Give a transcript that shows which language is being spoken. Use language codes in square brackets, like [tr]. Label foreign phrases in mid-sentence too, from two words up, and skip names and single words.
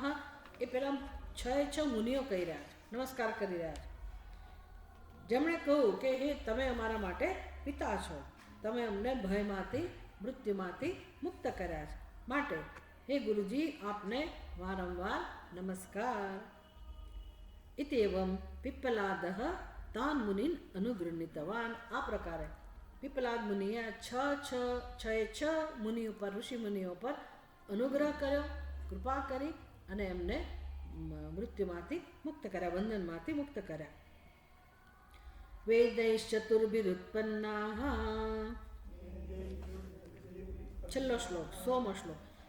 [gu] એ પેલા 6 મુનિઓ કહી રહ્યા છે, નમસ્કાર કરી રહ્યા છે. જેમણે કહ્યું કે હે તમે અમારા માટે પિતા છો, તમે અમને ભયમાંથી મૃત્યુમાંથી મુક્ત કર્યા છે. માટે હે ગુરુજી, આપને વારંવાર નમસ્કાર. [sa] इत्येवं पिप्पलादः तान् मुनीन् अनुगृहीतवान्. [gu] આ પ્રકારે पिप्पलाद मुनिए છ મુનિઓ પર, ઋષિ મુનિઓ પર અનુગ્રહ કર્યો, કૃપા કરી અને એમને મૃત્યુમાંથી મુક્ત કર્યા, બંધનમાંથી મુક્ત કર્યા. વેદૈશ્ચતુર્ભિરુત્પન્નાઃ, છેલ્લો શ્લોક 100મો શ્લોક.